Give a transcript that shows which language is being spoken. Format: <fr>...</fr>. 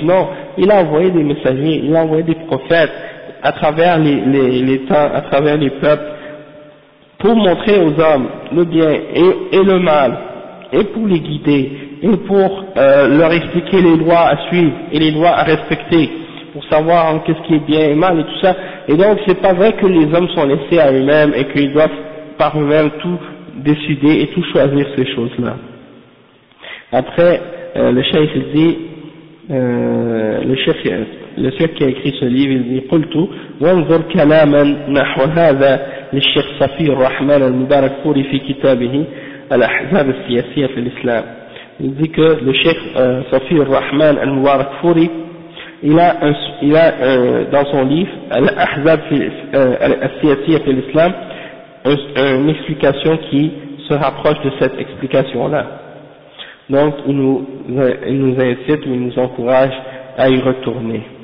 <fr>Non, il a envoyé des messagers, il a envoyé des prophètes à travers les temps, à travers les peuples, pour montrer aux hommes le bien et le mal, et pour les guider, et pour leur expliquer les lois à suivre et les lois à respecter, pour savoir qu'est-ce qui est bien et mal et tout ça. Et donc, c'est pas vrai que les hommes sont laissés à eux-mêmes et qu'ils doivent par eux-mêmes tout décider et tout choisir ces choses-là. Après, le cheikh dit, le cheikh qui a écrit ce livre, il dit,</fr> <ar>قلتو, وانظر كلاما نحو هذا للشيخ صفي الرحمن المبارك فوري في كتابه الأحزاب السياسية في الإسلام.</ar> <fr>Il dit que le cheikh صفي الرحمن المبارك فوري, il a dans son livre Al-Ahzab al-Siyasiyya fi l'Islam une explication qui se rapproche de cette explication là. Donc il nous incite ou il nous encourage à y retourner.</fr>